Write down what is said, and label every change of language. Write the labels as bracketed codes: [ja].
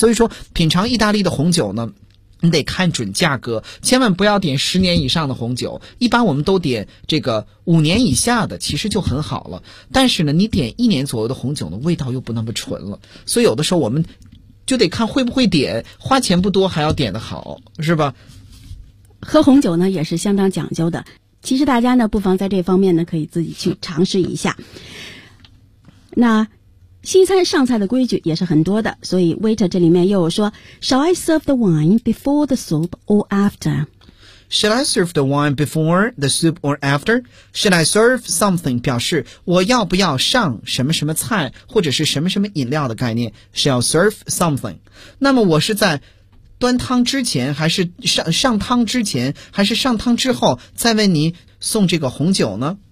[zh] 所以说品尝意大利的红酒呢你得看准价格，千万不要点10年以上的红酒，一般我们都点这个5年以下的其实就很好了，但是呢你点1年左右的红酒呢味道又不那么纯了，所以有的时候我们就得看会不会点，花钱不多还要点得好，是吧？喝红酒呢也是相当讲究的，其实大家呢不妨在这方面呢可以自己去尝试一下。那西餐上菜的规矩也是很多的，所以 waiter 这里面又有说 [en] Shall I serve the wine before the soup or after? Shall I serve the wine before the soup or after? Shall I serve something [zh] 表示我要不要上什么什么菜或者是什么什么饮料的概念， [en] Shall serve something。 [zh] 那么我是在端汤之前还是上汤之前还是上汤之后再为您送这个红酒呢？